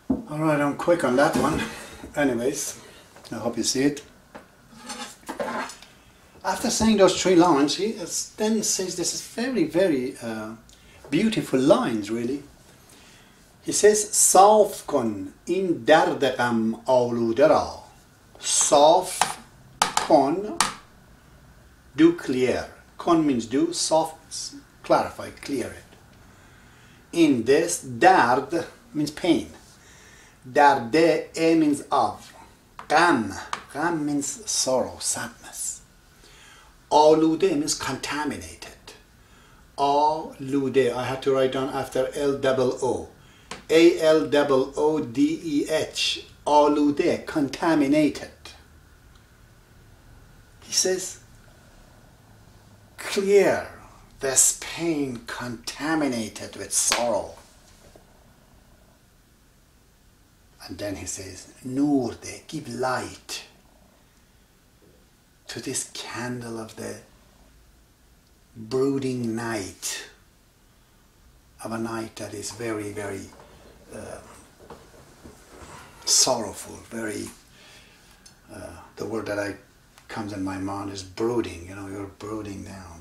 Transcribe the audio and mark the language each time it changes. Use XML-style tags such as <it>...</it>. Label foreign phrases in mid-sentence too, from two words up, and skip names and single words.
<en>Alright, I'm quick on that one. Anyways, I hope you see it. After saying those 3 lines, he then says this is very, very beautiful lines, really. He says,</en> <fa>صاف کن این درد غم آلوده را. صاف کن,</fa> <en>do clear. Kon means do, soft, clarify, clear it. In this, dard means pain. Darde, e means of. Gham, gham means sorrow, sadness. Alude means contaminated. Alude, I had to write down after L-O-O. A-L-O-O-D-E-H. Alude, contaminated. He says, clear this pain contaminated with sorrow. And then he says,</en> <fa>نور ده,</fa> <en>give light to this candle of the brooding night, of a night that is very, very sorrowful, very, the word that comes in my mind is brooding, you know, you're brooding down.</en>